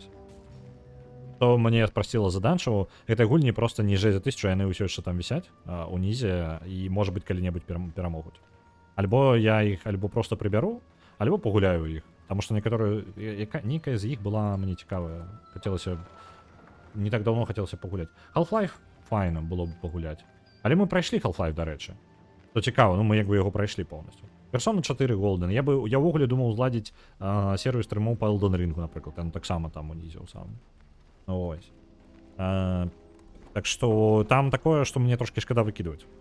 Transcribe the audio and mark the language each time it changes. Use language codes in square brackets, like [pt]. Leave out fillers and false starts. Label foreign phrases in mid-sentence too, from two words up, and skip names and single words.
[be] То мне спрасціла задачу, гэтай гульні проста ніжэй за 1000, яны ўсё яшчэ там вісяць унізе, і, можа быць, калі-небудзь перамогуць. Альбо я іх альбо проста прыбяру, альбо пагуляю іх. Таму што некаторыя, нейкая з іх была мне цікавая. Хацелася, не так даўно хацелася пагуляць. Half-Life файна было б пагуляць. Але мы прайшлі Half-Life, дарэчы. То цікава, ну мы як бы яго прайшлі поўнасцю. Persona 4 Golden. Я ўвогуле думаў зладзіць серыю стрымоў па Elden Ring, напрыклад. Ён таксама там унізіў сам. Ось. Так што там такое, што мне трошкі шкада выкідваць.